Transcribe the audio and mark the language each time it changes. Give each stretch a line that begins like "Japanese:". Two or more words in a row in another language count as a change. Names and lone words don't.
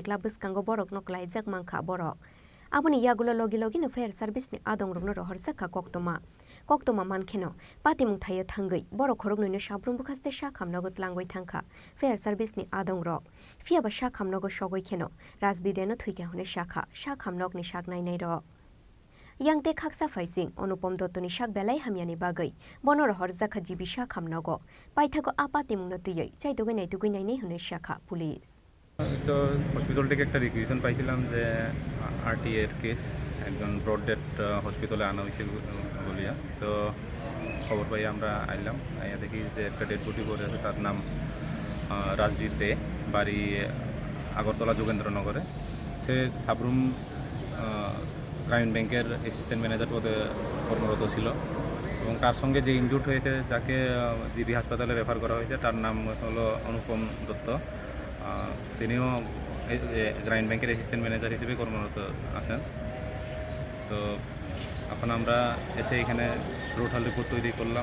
Kok Borok: club biskango borok noklaijak mangkha borok aboni yagulo logi logi no
English: fair service
Kok Borok: ni adong rungno rohorjaka koktoma mankheno patimung thayo thangai borok khorogni no Shabrum bukhaste sha khamnogo tlangoi thangkha
English: fair service
Kok Borok: ni adong rok fiaba sha khamnogo sogoi kheno Rasbide no thuike hone shakha sha khamnog ni shak nainai rok Yangte khaksa faising Anupam Dotto ni shak belai hamiani bagai bonor horjaka jibi sha khamnogo paithago apatimung no tuyoi chaitogoi naitugoi nainai hone shakha police
Bangla: তো হসপিটাল থেকে একটা রিকুইজিশন পাইছিলাম যে আরটি এর কেস একজন
English: brought dead
Bangla: হসপিটালে আনা হয়েছে বলিয়া তো খবর পাই আমরা আইলাম আইয়া দেখি যে একটা
English: dead body
Bangla: পড়ে আছে তার নাম রাজদীপ দে বাড়ি আগরতলা যোগেন্দ্রনগরে সে সাবরুম গ্রামীণ ব্যাংকের
English: assistant manager
Bangla: পদে কর্মরত ছিল এবং তার সঙ্গে যে ইনজুর্ড হয়েছে যাকে জিবি হাসপাতালে রেফার করা হয়েছে তার নাম হলো অনুপম দত্ত তিনিও গ্রামীণ ব্যাংকের
English: assistant manager
Bangla: হিসেবে কর্মরত আছেন তো এখন আমরা এসে এখানে রোটাল রিপোর্ট তৈরি করলাম